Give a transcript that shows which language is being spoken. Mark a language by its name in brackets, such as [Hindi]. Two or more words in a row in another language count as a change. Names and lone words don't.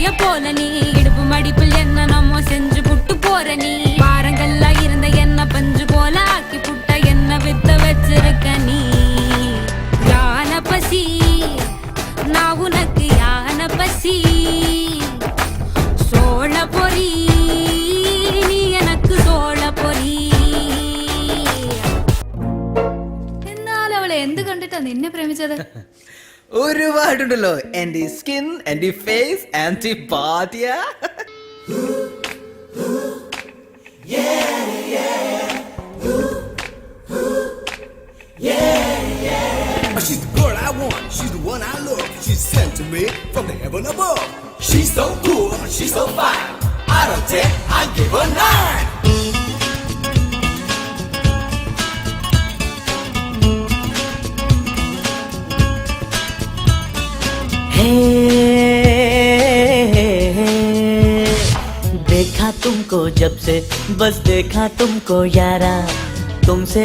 [Tamil] போல நீ இடுப்பு மடிப்பில் என்ன நம்ம செஞ்சு புட்டு போற நீ பாரங்கள்ல இருந்த என்ன பஞ்சு போல ஆக்கி புட்ட என்ன வித்த வச்சிருக்க நீ யான பசி நான் உனக்கு யான பசி சோழ பொறி நீ எனக்கு சோழ பொறி [Malayalam] എന്നാൽ അവളെ എന്ത് കണ്ടിട്ടാ നിന്നെ പ്രേമിച്ചത് ഒരുപാടുണ്ടല്ലോ എന്റെ സ്കിൻ എന്റെ ഫേസ് ആന്റി പാതിയ [English] She's the girl I want, she's the one I love. She's sent to me from the heaven above. She's so cool, she's so fine. Out of 10, I give her 9. [Hindi] देखा तुमको जब से बस देखा तुमको यारा तुमसे